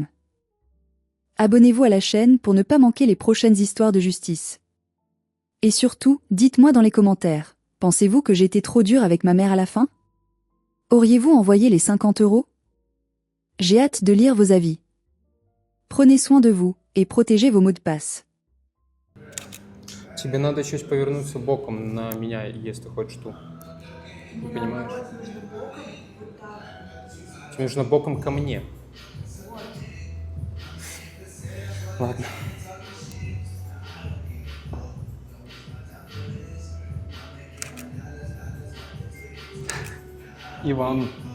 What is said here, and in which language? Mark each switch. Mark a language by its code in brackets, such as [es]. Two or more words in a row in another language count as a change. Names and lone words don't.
[fr] Abonnez-vous à la chaîne pour ne pas manquer les prochaines histoires de justice. Et surtout, dites-moi dans les commentaires, pensez-vous que j'ai été trop dur avec ma mère à la fin? Auriez-vous envoyé les 50 €? J'ai hâte de lire vos avis. Prenez soin de vous et protégez vos mots de passe. [ru] Тебе надо чуть повернуться боком на меня, если хочешь ту. Мне Понимаешь? наоборот нужно боком, вот так. Тебе нужно боком ко мне. Вот. Ладно. Иван,